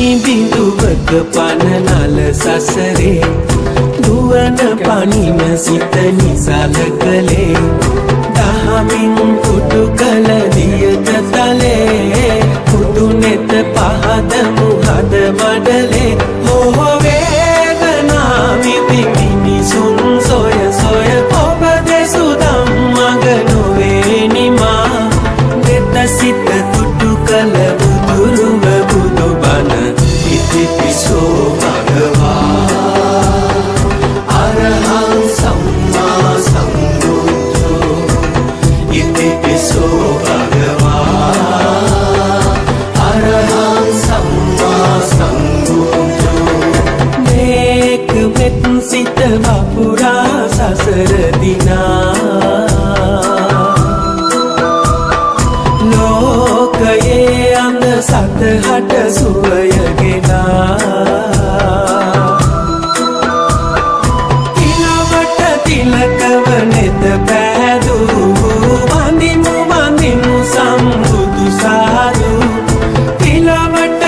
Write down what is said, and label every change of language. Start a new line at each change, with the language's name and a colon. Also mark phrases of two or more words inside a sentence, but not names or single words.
Sinhala: සිඳුවක පනනල සසරේ දුවන පනින සිත නිසල කළේ දහමින් පුටු කළ දියත තලේ පුටු නෙත පහද මුහද මඩලේ හෝ වේදනා විඳි මිනිසුන් සොය සොය ඔබ දෙසු ධම්මග නොවේ නිමා දෙත සිත තුටු කළ බුදුරුව බුදුබණ
Pali: ඉතිපිසෝ භගවා අරහං සම්මා සම්බුද්ධෝ ඉතිපිසෝ භගවා අරහං සම්මා සම්බුද්ධෝ
Sinhala: මේක මෙත් සිත වපුරා සසර දිනා ලෝකයේ අඳ සතහට සුවයගෙනා තිලවට තිලකව නෙත පෑදූ වඳිමු වඳිමු සම්බුදු සාදු තිලවට